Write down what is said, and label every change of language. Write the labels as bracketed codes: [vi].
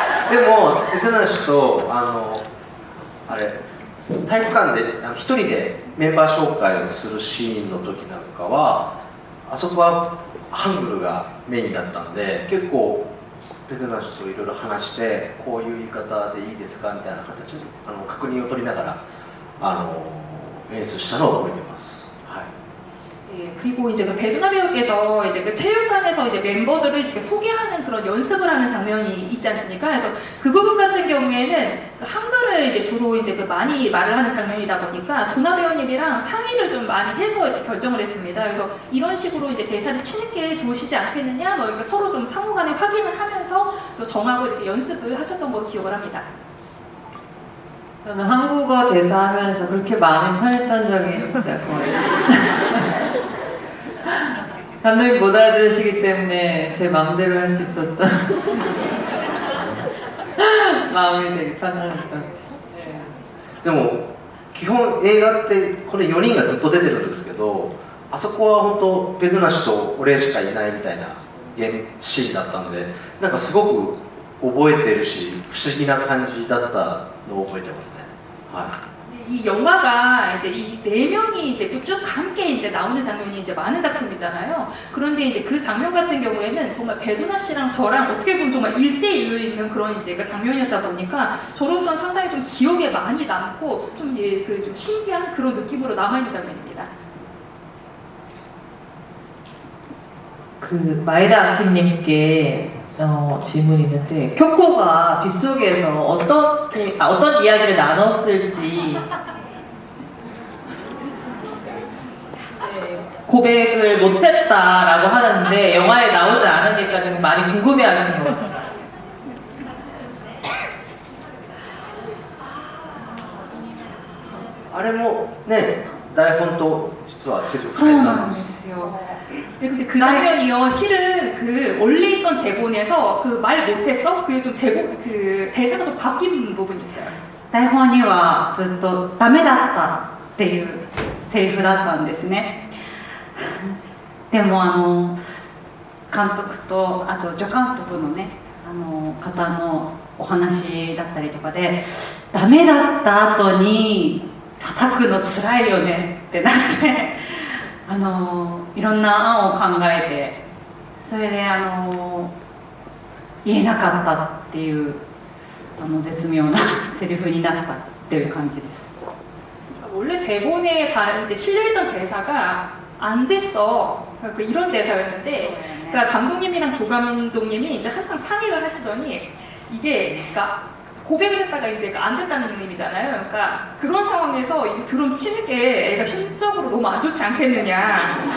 [ja] でもベテナム氏とあれ体育館で一人でメンバー紹介をするシーンの時なんかはあそこはハングルがメインだったんで結構ベテナム氏といろいろ話してこういう言い方でいいですかみたいな形で確認を取りながら演出したのを覚えてます。はい。 [ko] 예, 그리고 이제 그 배두나 배우께서 이제 그 체육관에서 이제 멤버들을 이렇게 소개하는 그런 연습을 하는 장면이 있지 않습니까? 그래서 그 부분 같은 경우에는 한글을 이제 주로 이제 그 많이 말을 하는 장면이다 보니까 두나 배우님이랑 상의를 좀 많이 해서 이렇게 결정을 했습니다. 그래서 이런 식으로 이제 대사를 치는 게 좋으시지 않겠느냐, 뭐 이렇게 서로 좀 상호간에 확인을 하면서 또 정하고 이렇게 연습을 하셨던 걸로 기억을 합니다. 저는 한국어 대사하면서 그렇게 많이 편했던 적이 진짜 거의 감독님 못 알아들으시기 때문에 제 마음대로 할 수 있었던 마음이 되게 편안했던. [ja] でも基本映画ってこれ4人がずっと出てるんですけどあそこは本当ベドナ氏と俺しかいないみたいなシーンだったのでなんかすごく覚えてるし不思議な感じだったのを覚えてますね。はい。 [ko] 이 영화가 이제 이 네 명이 이제 쭉 함께 이제 나오는 장면이 이제 많은 작품이잖아요. 그런데 이제 그 장면 같은 경우에는 정말 배두나 씨랑 저랑 어떻게 보면 정말 1대1로 있는 그런 이제 그 장면이었다 보니까 저로서는 상당히 좀 기억에 많이 남고 좀 좀 신기한 그런 느낌으로 남아있는 장면입니다. 그 마에다 아키님께 질문이 있는데 쿄코가 빗속에서 어떤 이야기를 나눴을지 네, 고백을 못했다라고 하는데 영화에 나오지 않으니까 지금 많이 궁금해하시는 것 같아요. [ja] あれもね台本と実はセリフそう変えなんでたんです。すよ。 [ko] 네, 근데 그 장면이요, 실은 그 원래 있던 대본에서 그 말 못했어? 그 좀 그 대사가 좀 바뀐 부분이 있어요. [ja] 台本にはずっとダメだったっていうセリフだったんですね。でも監督とあと助監督のね方のお話だったりとかでダメだった後に叩くのつらいよねってなっていろんな案を考えてそれで言えなかったっていう絶妙なセリフになったっていう感じです。 [ko] 원래 대본에 이제 실려있던 대사가 안 됐어. 그러니까 이런 대사였는데, 그러니까 감독님이랑 조감독님이 이제 한참 상의를 하시더니 이게 그러니까 고백을 했다가 이제 안 됐다는 의미잖아요. 그러니까 그런 상황에서 이거 드럼 치는 게 애가 심적으로 너무 안 좋지 않겠느냐.